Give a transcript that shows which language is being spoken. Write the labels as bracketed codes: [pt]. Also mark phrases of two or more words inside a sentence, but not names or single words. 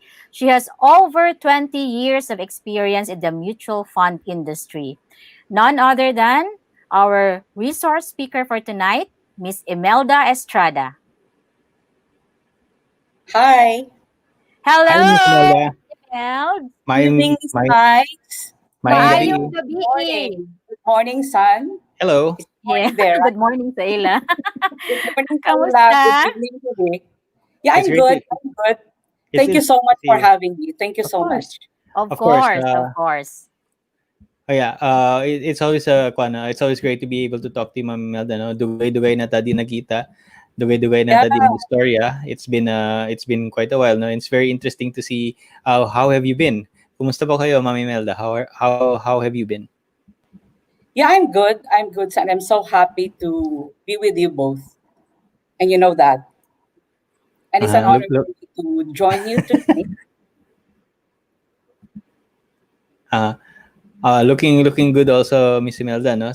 [en] She has over 20 years of experience in the mutual fund industry. None other than our resource speaker for tonight, Miss Imelda Estrada. Hi. Hello, Hi, Miss Imelda. Greetings, guys. [ceb] Maayong gabi. [en] Good morning, son. Hello. Morning there. Good morning [ceb] sa ila. [en] Good morning, [tl] Kamusta? [en] Good evening today. Yeah, I'm good. Thank you so much for having me. Thank you so much. Of course. Oh yeah, it's always it's always great to be able to talk to you, Ma'am Imelda, no? [ceb] Dugay-dugay na tadi nakita. Dugay-dugay na tadi ng istorya. [en] It's been quite a while, no? It's very interesting to see how have you been? [tl] Kumusta po kayo, Ma'am Imelda? [en] How have you been? Yeah, I'm good. And I'm so happy to be with you both. And you know that. And it's an honor to join you tonight. Looking good also, Miss Imelda, no?